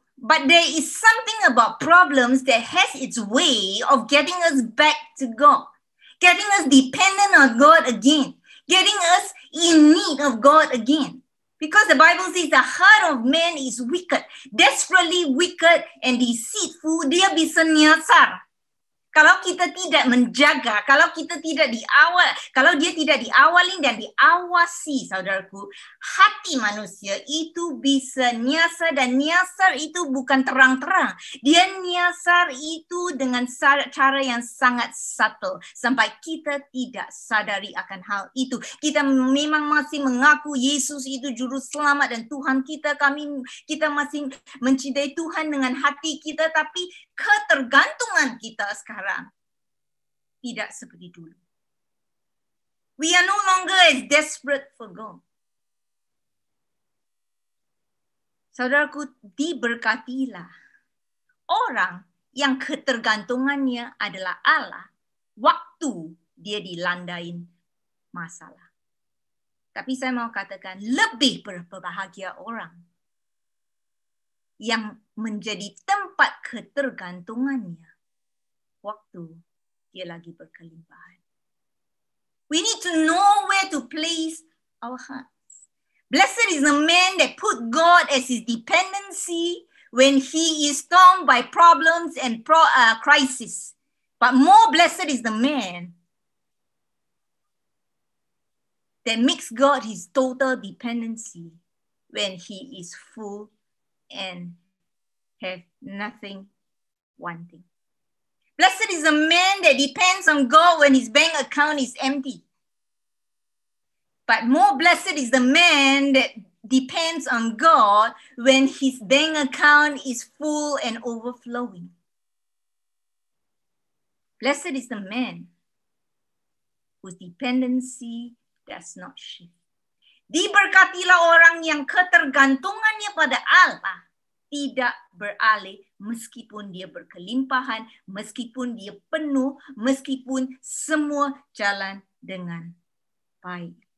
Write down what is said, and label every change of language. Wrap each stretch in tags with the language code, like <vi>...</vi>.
<en>But there is something about problems that has its way of getting us back to God. Getting us dependent on God again. Getting us in need of God again. Because the Bible says the heart of man is wicked. Desperately wicked and deceitful.</en> <id>Dia bisa nyasar. Kalau kita tidak menjaga, kalau kita tidak diawal, kalau dia tidak diawali dan diawasi, saudaraku, hati manusia itu bisa nyasar, dan nyasar itu bukan terang-terang. Dia nyasar itu dengan cara yang sangat subtle, sampai kita tidak sadari akan hal itu. Kita memang masih mengaku Yesus itu juru selamat dan Tuhan kita, kita masih mencintai Tuhan dengan hati kita, tapi ketergantungan kita sekarang tidak seperti dulu.</id> <en>We are no longer as desperate for God.</en> <id>Saudaraku, diberkatilah orang yang ketergantungannya adalah Allah waktu dia dilandain masalah. Tapi saya mau katakan lebih berbahagia orang yang menjadi tempat ketergantungannya waktu dia lagi berkelimpahan.</id> <en>We need to know where to place our hearts. Blessed is the man that put God as his dependency when he is stormed by problems and crisis. But more blessed is the man that makes God his total dependency when he is full and have nothing wanting. Blessed is the man that depends on God when his bank account is empty. But more blessed is the man that depends on God when his bank account is full and overflowing. Blessed is the man whose dependency does not shift.</en> <id>Diberkatilah orang yang ketergantungannya pada Allah tidak beralih meskipun dia berkelimpahan, meskipun dia penuh, meskipun semua jalan dengan baik.</id>